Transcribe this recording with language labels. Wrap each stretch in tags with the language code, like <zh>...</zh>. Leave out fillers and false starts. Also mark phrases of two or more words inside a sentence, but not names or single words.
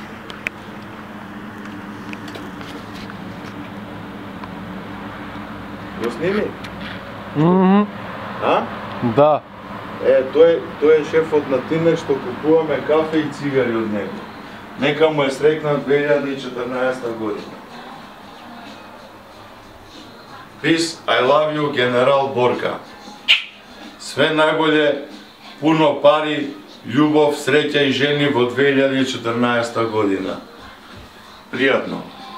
<mk>Го сними? А? Да. Тој е шефот на Тинекс што купуваме кафе и цигари од него. Нека му е среќна 2014 година.</mk> <en>Peace, I love you,</en> <mk>генерал Борка.</mk> <sr>Све најболе, пуно пари,</sr> <mk>љубов, среќа и жени во 2014 година. Пријатно.</mk>